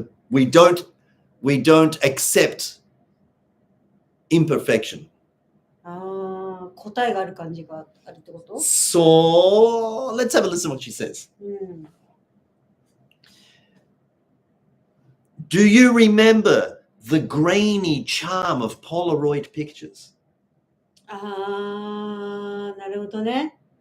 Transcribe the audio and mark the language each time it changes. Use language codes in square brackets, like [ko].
[en] We don't accept imperfection. [ja] 答えがある感じがあるってこと？ [en] So let's have a listen to what she says. Do you remember the grainy charm of Polaroid pictures? [ja] なるほどね。